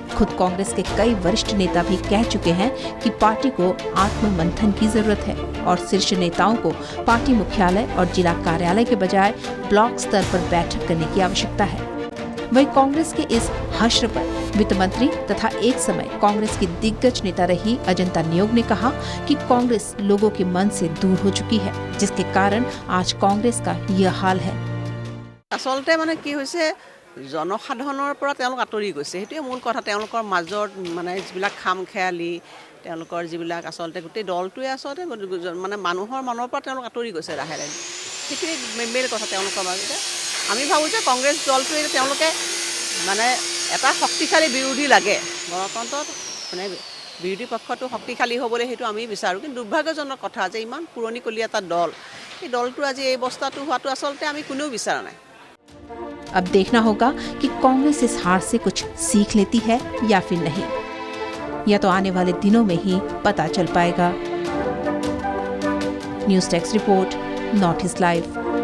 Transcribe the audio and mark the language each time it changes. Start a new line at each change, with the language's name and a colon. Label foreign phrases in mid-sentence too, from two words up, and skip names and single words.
Hindi: खुद कांग्रेस के कई वरिष्ठ नेता भी कह चुके हैं कि पार्टी को आत्ममंथन की जरूरत है, और शीर्ष नेताओं को पार्टी मुख्यालय और जिला कार्यालय के बजाय ब्लॉक स्तर पर बैठक करने की आवश्यकता है। वहीं कांग्रेस के इस हश्र पर वित्त मंत्री तथा एक समय कांग्रेस की दिग्गज नेता रही अजंता नियोग ने कहा कि कांग्रेस लोगों के मन से दूर हो चुकी है, जिसके कारण आज कांग्रेस का यह हाल है।
Assamese: আসলতে মানে কি হৈছে, জনসাধাৰণৰ পৰা তেওঁলোক আঁতৰি গৈছে। সেইটোৱে মূল কথা। তেওঁলোকৰ মাজৰ মানে যিবিলাক খাম খেয়ালি, তেওঁলোকৰ যিবিলাক আচলতে গোটেই দলটোৱে আচলতে মানে মানুহৰ মনৰ পৰা তেওঁলোক আঁতৰি গৈছে লাহে লাহে। সেইটোৱে মেইন কথা তেওঁলোকৰ মাজতে। আমি ভাবোঁ যে কংগ্ৰেছ দলটোৱে তেওঁলোকে মানে এটা শক্তিশালী বিৰোধী লাগে। গণতন্ত্ৰত মানে বিৰোধী পক্ষটো শক্তিশালী হ'বলৈ সেইটো আমি বিচাৰোঁ, কিন্তু দুৰ্ভাগ্যজনক কথা যে ইমান পুৰণিকলীয়া এটা দল, এই দলটো আজি এই অৱস্থাটো হোৱাটো আচলতে আমি কোনেও বিচৰা নাই।
Hindi: अब देखना होगा कि कांग्रेस इस हार से कुछ सीख लेती है या फिर नहीं, या तो आने वाले दिनों में ही पता चल पाएगा।
English: News Desk Report, North East Live.